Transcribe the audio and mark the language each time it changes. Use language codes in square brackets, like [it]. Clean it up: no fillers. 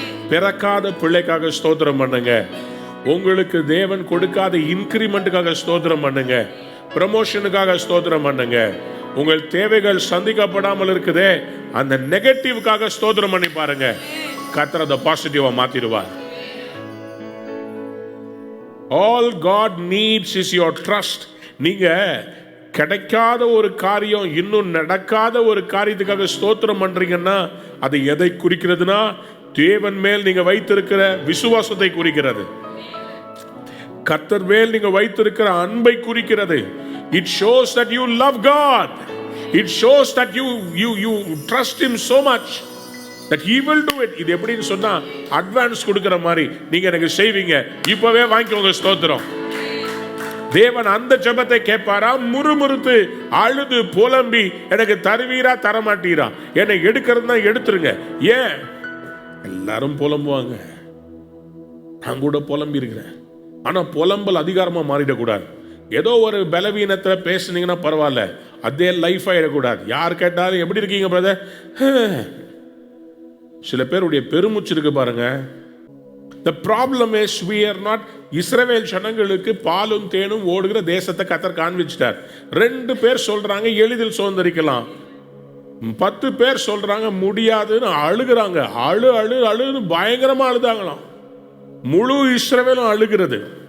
[ta] பிறக்காத பிள்ளைக்காக ஸ்தோத்திரம் பண்ணுங்க. உங்களுக்கு தேவன் கொடுக்காத இன்கிரிமெண்ட்டுக்காக ஸ்தோத்திரம் பண்ணுங்க. ப்ரமோஷனுக்காக ஸ்தோத்திரம் பண்ணுங்க. உங்கள் தேவைகள் சந்திக்கப்படாமல் இருக்குதே, அந்த நெகட்டிவ்காக ஸ்தோத்திரம் பண்ணி பாருங்க. கர்த்தர் அதை பாசிட்டிவா மாத்திடுவார். [en] All God needs is your trust. [ta] நீங்க கிடைக்காத ஒரு காரியம், இன்னும் நடக்காத ஒரு காரியத்துக்காக ஸ்தோத்திரம் பண்றீங்கன்னா அது எதை குறிக்கிறதுனா, தேவன் மேல் நீங்க வைத்திருக்கிற விசுவாசத்தை குறிக்கிறது. கர்த்தர் மேல் நீங்க வைத்திருக்கிற அன்பை குறிக்கிறது. [en] It shows that you love God. It shows that you trust him so much that he will do it. [ta] இது எப்படின்னு சொன்னா, அட்வான்ஸ் கொடுக்கிற மாதிரி நீங்க எனக்கு செய்வீங்க, இப்பவே வாங்கிக்கோங்க ஸ்தோத்திரம். தேவன் அந்த ஜெபத்தை கேட்பாரா? முறுமுறுத்து அழுது புலம்பி எனக்கு தருவீரா தரமாட்டீரா, என்னை எடுக்கிறதுனா எடுத்துருங்க. ஏன் எல்லாரும் புலம்புவாங்க, நான் கூட புலம்பி இருக்கிறேன். ஆனா புலம்பல் அதிகாரமா மாறிடக்கூடாது. ஏதோ ஒரு பலவீனத்துல பேசுனீங்கன்னா பரவாயில்ல, அதே லைஃப் ஆயிடக்கூடாது. யார் கேட்டாலும் எப்படி இருக்கீங்க பிரதர்? சில பேருடைய பெருமூச்சு இருக்கு பாருங்க. [en] The problem is we are not. [ta] இஸ்ரவேல் ஜனங்களுக்கு பாலும் தேனும் ஓடுகிற தேசத்தை கர்த்தர் காண்பிச்சிட்டார். 2 பேர் சொல்றாங்க எளிதில் சுதந்தரிக்கலாம், 10 பேர் சொல்றாங்க முடியாதுன்னு அழுகிறாங்க. அழுன்னு பயங்கரமா அழுதாங்களாம். முழு இஸ்ரவேலும் அழுகிறது.